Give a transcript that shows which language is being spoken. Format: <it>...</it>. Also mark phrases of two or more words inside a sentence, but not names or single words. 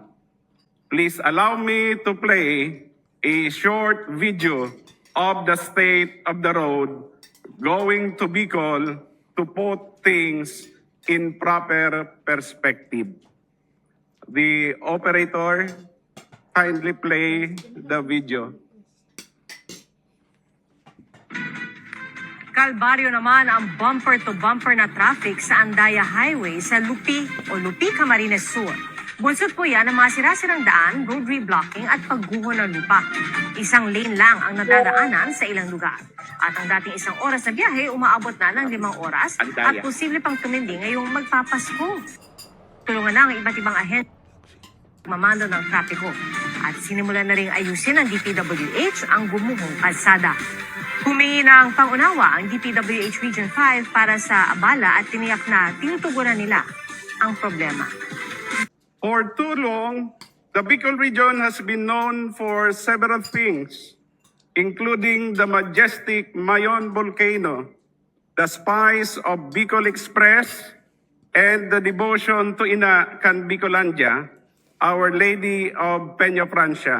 <en>Please allow me to play a short video of the state of the road going to Bicol to put things in proper perspective. The operator, kindly play the video.</en> <tl>Kalbaryo naman ang bumper-to-bumper na traffic sa Andaya Highway sa Lupi o Lupi, Camarines Sur. Bunsod po yan ng mga sirasirang daan,</tl> <en>road reblocking</en> <tl>at pagguho ng lupa. Isang lane lang ang nadaraanan sa ilang lugar. At ang dating isang oras na biyahe, umaabot na ng 5 oras at posible pang tumindi ngayong magpapasko. Tulungan na ang iba't ibang ahensya mamando ng trapiko at sinimulan na rin ayusin ng DPWH ang gumuhong kalsada. Humingi ng pangunawa ang DPWH Region 5 para sa abala at tiniyak na tinutugunan nila ang problema.</tl> <en>For too long, the Bicol region has been known for several things, including the majestic Mayon volcano, the spice of Bicol Express, and the devotion to Ina Can Bicolandia, Our Lady of Peña Francia.</en>